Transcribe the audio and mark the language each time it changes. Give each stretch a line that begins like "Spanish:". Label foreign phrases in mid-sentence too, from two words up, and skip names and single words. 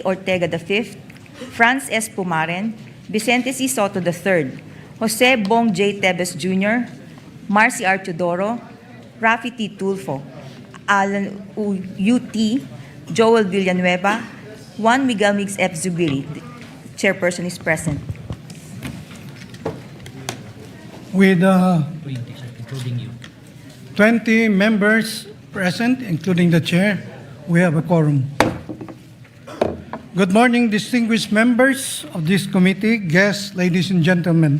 English: Ortega V, Franz S. Pumaren, Vicente C. Soto III, Jose Bong J. Tebes Jr., Marcy R. Teodoro, Rafi T. Tulfo, Alan U.T., Joel Villanueva, Juan Miguel Mix F. Zubiri. The chairperson is present. With including you. 20 members present, including the chair, we have a quorum. Good morning, distinguished members of this committee, guests, ladies and gentlemen.